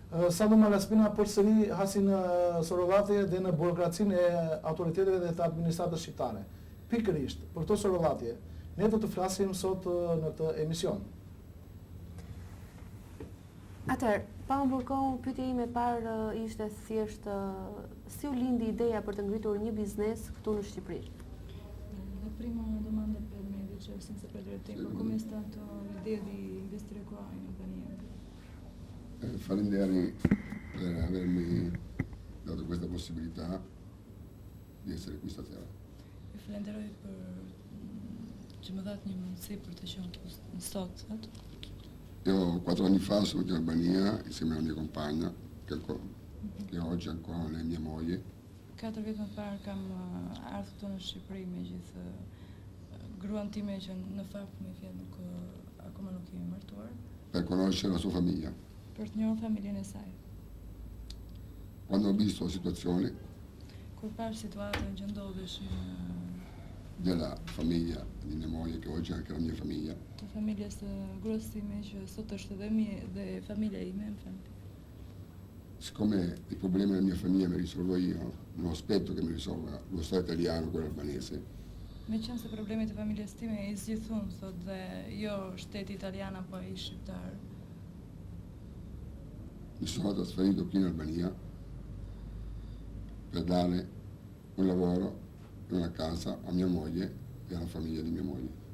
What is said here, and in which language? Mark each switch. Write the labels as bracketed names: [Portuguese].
[Albanian] Santo Malaspina përsëri hasi në sorollatje dhe në burokracinë e autoriteteve dhe të administratës shqiptare. Pikërisht për këto sorollatje ne do të flasim sot në këtë emision. Atëherë, pa humbur kohë, pyetja ime e parë ishte thjesht si u lindi ideja për të ngritur një biznes këtu në Shqipëri? [Italian] La prima domanda per me, invece, senza perdere tempo, come è stata l'idea di investire qua in Albania? Falenderi per avermi dato questa possibilità di essere qui stasera. [Albanian] Ju falenderoj për që më dhat një mundësi për të qenë sot. [Italian] Io 4 anni fa sono venuto in Albania insieme alla mia compagna, che oggi ancora non è mia moglie. [Albanian] 4 vjet më parë kam ardhur këtu në Shqipëri me gjithë gruan time që në fakt me fjalë nuk akoma nuk jemi martuar. [Italian] Per conoscere la sua famiglia. [Albanian] Për të njohur familjen e saj. [Italian] Quando ho visto la situazione [Albanian] Kur pash situatën që ndodheshin [Italian] della famiglia di mia moglie, che oggi è anche la mia famiglia. [Albanian] Të familjes së gruas time që sot është dhe familja ime, më fal. [Italian] Siccome i problemi della mia famiglia me li risolvo io, non aspetto che mi risolva lo Stato italiano, quello albanese. [Albanian] Me qenë se problemet e familjes time i zgjithun, thot, dhe jo shteti italian apo ai shqiptar. [Italian] Mi sono trasferito qui in Albania per dare un lavoro e una casa a mia moglie e alla famiglia di mia moglie.